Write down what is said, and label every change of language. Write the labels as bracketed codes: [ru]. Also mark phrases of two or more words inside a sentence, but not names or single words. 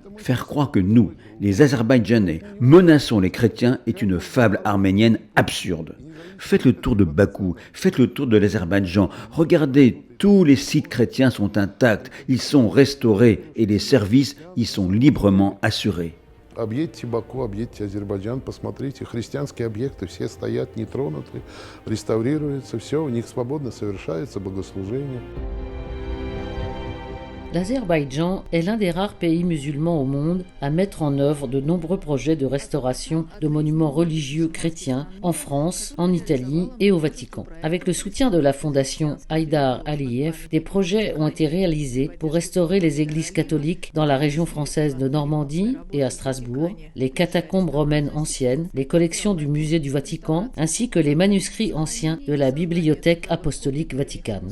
[fr] Faire croire que nous, les Azerbaïdjanais, menaçons les chrétiens est une fable arménienne absurde. Faites le tour de Bakou, faites le tour de l'Azerbaïdjan, regardez, tous les sites chrétiens sont intacts, ils sont restaurés et les services y sont librement assurés. [ru] Объедьте Баку, объедьте Азербайджан, посмотрите, христианские объекты все стоят нетронуты, реставрируются, все, у них свободно совершается богослужение. [fr] L'Azerbaïdjan est l'un des rares pays musulmans au monde à mettre en œuvre de nombreux projets de restauration de monuments religieux chrétiens en France, en Italie et au Vatican. Avec le soutien de la fondation Haïdar Aliyev, des projets ont été réalisés pour restaurer les églises catholiques dans la région française de Normandie et à Strasbourg, les catacombes romaines anciennes, les collections du musée du Vatican, ainsi que les manuscrits anciens de la Bibliothèque apostolique vaticane.